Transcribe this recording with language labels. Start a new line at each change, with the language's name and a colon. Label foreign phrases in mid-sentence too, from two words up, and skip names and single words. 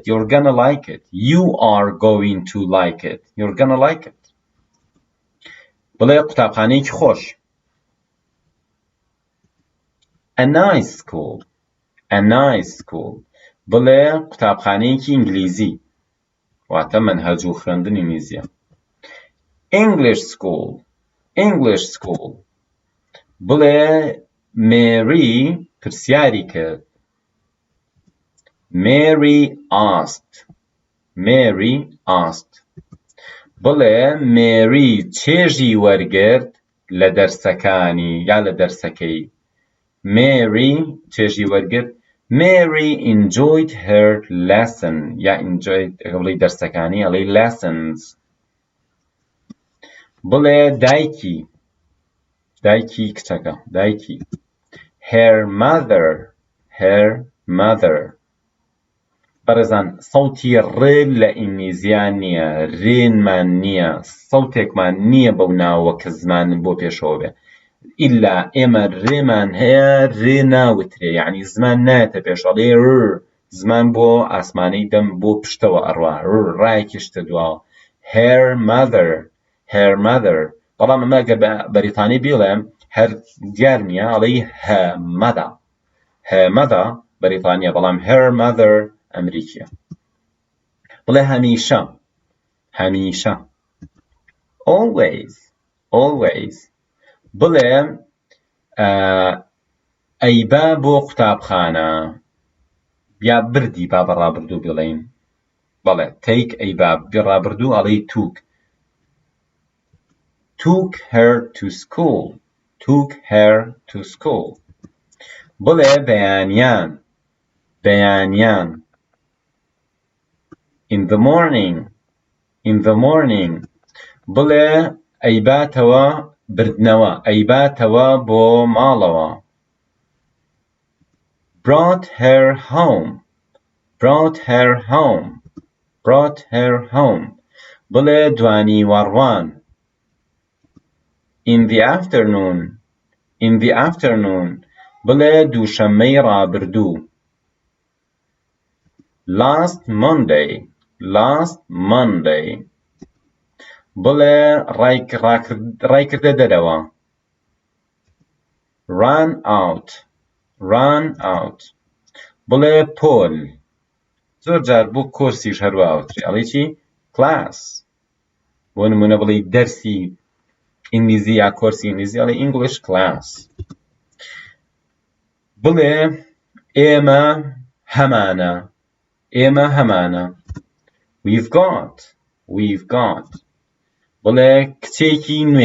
English: You're gonna like it. You are going to like it. You're gonna like it.
Central Kurdish: بڵێ قوتابخانەیەکی خۆش.
English: A nice school. A nice school.
Central Kurdish: بڵێ قوتابخانەیەکی ئینگلیزی. واتە مەنهەج و خوێندنی ئینگلیزیە.
English: English school. English school.
Central Kurdish: بڵێ Mary پرسیاری کرد.
English: Mary asked. Mary asked.
Central Kurdish: بڵێ Mary چێژی وەرگرت لە دەرسەکانی یا لە دەرسەکەی. Mary چێژی وەرگرت.
English: Mary enjoyed her lesson.
Central Kurdish: یا enjoyed بڵێ دەرسەکانی ئەڵێ lessons. بڵێ دایکی. دایکی کچەکە. دایکی.
English: Her mother. Her mother.
Central Kurdish: بەڕێزان سەوتی ڕ لە ئینگلیزیان نییە ڕێنمان نییە سەوتێکمان نییە بەو ناوە کە زمان بۆ پێشەوە بێ ئیلا ئێمە ڕێمان هەیە ڕێ ناوترێ یعنی زمان نایەتە پێشەڵێ زمان بۆ ئاسمانەی دەم بۆ پشتەوە ئەڕوا ڕایەکی شتە دواوە
English: her mother her mother
Central Kurdish: بەڵام ئەمە ئەگەر بە بەریتانی بڵێم هەر دیار نییە ئەڵێ
English: her mother her mother
Central Kurdish: بەریتانیە بەڵام
English: her mother
Central Kurdish: ئەمریکیە بڵێ هەمیشە هەمیشە
English: always always
Central Kurdish: بڵێ ئەیبا بۆ قوتابخانە یا بردی با بەڕابردوو بڵێین بەڵێ take ئەیبا بڕابردوو ئەڵێ
English: took her to school took her to school
Central Kurdish: بڵێ بەیانیان بەیانیان
English: in the morning
Central Kurdish: بڵێ ئەیباتەوە بردنەوە ئەیباتەوە بۆ ماڵەوە
English: brought her home
Central Kurdish: بڵێ دوانی وەڕوان
English: in the afternoon
Central Kurdish: بڵێ دووشەممەی ڕابردوو
English: last Monday
Central Kurdish: بڵێ ڕایکردە دەرەوە
English: ran out
Central Kurdish: بڵێ پۆل زۆر جار بۆ کۆرسیش هەروەهاوتری ئەڵێ چی class بۆ نمونە بڵێ دەرسی ئینگلیزی یا کۆرسی ئینگلیزی ئەڵێ
English: English class
Central Kurdish: بڵێ ئێمە هەمانە
English: we've got
Central Kurdish: بڵێ کچێکی